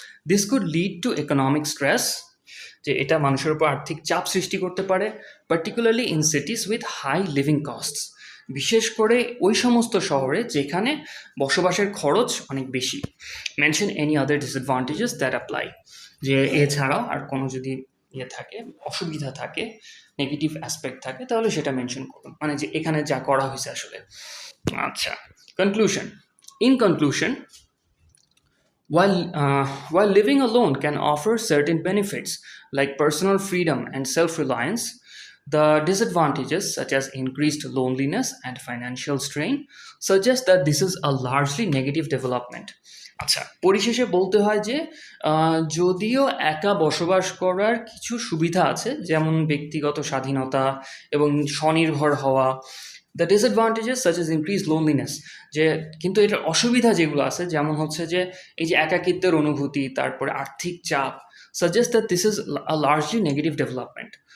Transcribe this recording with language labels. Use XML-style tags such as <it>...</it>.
<en>this could lead to economic stress,</en> <bn>যে এটা মানুষের উপর আর্থিক চাপ সৃষ্টি করতে পারে,</bn> <en>particularly in cities with high living costs,</en> <bn>বিশেষ করে ওই সমস্ত শহরে যেখানে বসবাসের খরচ অনেক বেশি।</bn> <en>mention any other disadvantages that apply,</en> <bn>যে এছাড়াও আর কোনো যদি থাকে, অসুবিধা থাকে, নেগেটিভ অ্যাসপেক্ট থাকে, তাহলে সেটা মেনশন করুন, মানে যে এখানে যা করা হয়েছে আসলে। আচ্ছা, conclusion.</bn> <en>In conclusion, while living alone can offer certain benefits like personal freedom and self-reliance, the disadvantages such as increased loneliness and financial strain suggest that this is a largely negative development.</en> <bn>আচ্ছা, পরিশেষে বলতে হয় যে যদিও একা বসবাস করার কিছু সুবিধা আছে, যেমন ব্যক্তিগত স্বাধীনতা এবং স্বনির্ভর হওয়া,</bn> <en>the disadvantages such as increase loneliness,</en> <bn>যে কিন্তু এটার অসুবিধা যেগুলো আছে, যেমন হচ্ছে যে এই যে একাকিত্বের অনুভূতি, তারপরে আর্থিক চাপ,</bn> <en>Suggest that this is a largely negative development.</en>